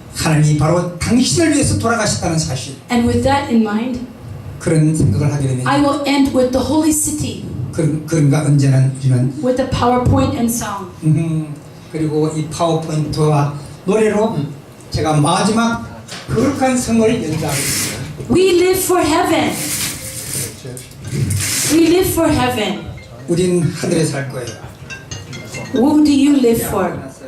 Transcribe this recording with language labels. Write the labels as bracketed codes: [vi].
[ko] 하나님이 바로 당신을 위해서 돌아가셨다는 사실 [en] And with that in mind, [ko] 그런 생각을 하게 되면 [en] I will end with the holy city [ko] 그런가 언제나 우리는 [en] with a PowerPoint and song. [ko] 그리고 이 파워포인트와 노래로 제가 마지막 거룩한 성을 연주하겠습니다. [en] We live for heaven. We live for heaven. [ko] 우린 하늘에 살 거예요. [en] Who do you live for?